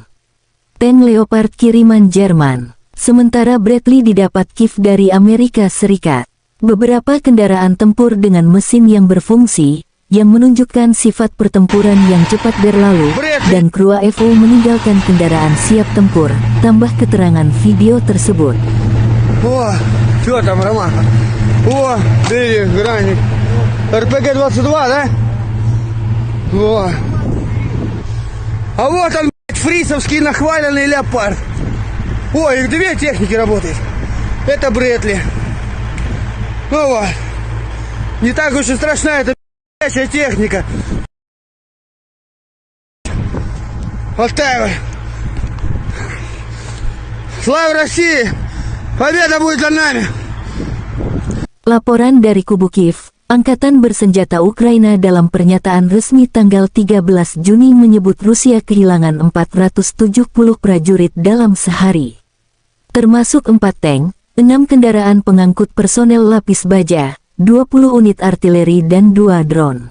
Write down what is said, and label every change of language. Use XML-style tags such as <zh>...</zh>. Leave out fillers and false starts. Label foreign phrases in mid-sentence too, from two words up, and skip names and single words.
<id>Tank Leopard kiriman Jerman, sementara Bradley didapat Kiev dari Amerika Serikat. Beberapa kendaraan tempur dengan mesin yang berfungsi, yang menunjukkan sifat pertempuran yang cepat berlalu, dan kru AFO meninggalkan kendaraan siap tempur, tambah keterangan video tersebut.</id> <ru>О, что там, Ромаха? О, видишь, граник. РПГ-22, да? О. А вот он, фрисовский нахваленный леопард. О, их две техники работают. Это Брэдли. Ну вот. Не так уж и страшна эта техника. Вот так вот. Слава России! Победа будет за nami.</ru> <id>Laporan dari kubu Kiev, Angkatan Bersenjata Ukraina dalam pernyataan resmi tanggal 13 Juni menyebut Rusia kehilangan 470 prajurit dalam sehari. Termasuk 4 tank, 6 kendaraan pengangkut personel lapis baja, 20 unit artileri dan 2 drone.</id>